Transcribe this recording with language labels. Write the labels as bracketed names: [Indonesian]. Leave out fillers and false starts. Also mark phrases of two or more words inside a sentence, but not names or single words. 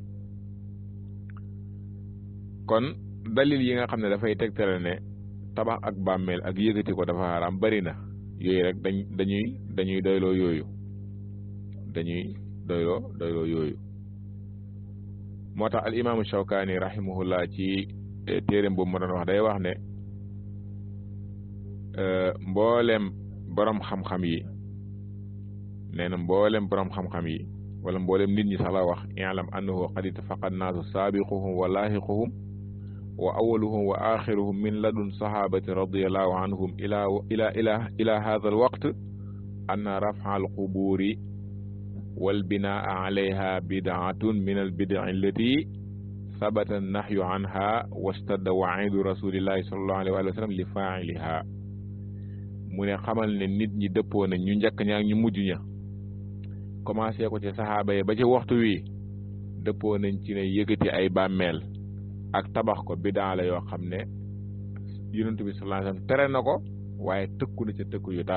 [Wolof] kon dalil yi nga xam ne dafay tegtale ne tabax ak bàmmeel ak yëgati ko dafa xaraam bari na yooyu rek dañuy doyloo yooyu yooyu moo tax al imaamu Shawkaani rahimahullah ci téeréem boobu ma doon wax day wax ne mboolem borom xam-xam yi nee na mboolem borom xam-xam yi wala mboolem nit ñi sax la wax [Arabic] اعلم أنه قد اتفق الناس سابقهم ولاحقهم وأولهم و وآخرهم من لدن الصحابة رضي الله عنهم إلى هذا الوقت أن رفع القبور والبناء عليها بدعة من البدع التي ثبت النهي عنها واشتد وعيد رسول الله صلى الله عليه وسلم لفاعلها [Wolof] mu ne xamal ne nit ñi dëppoo nañ ñu njëkk ñaak ñu mujj ña commencé ko ci saxaaba yi ba ci waxtu wi dëppoo nañ ci ne yëkkati ay bàmmeel ak tabax ko bidaa la yoo xam ne yonent bi [Arabic] صلى الله عليه وسلم [Wolof] tere na ko waaye tëkku na ci tëkku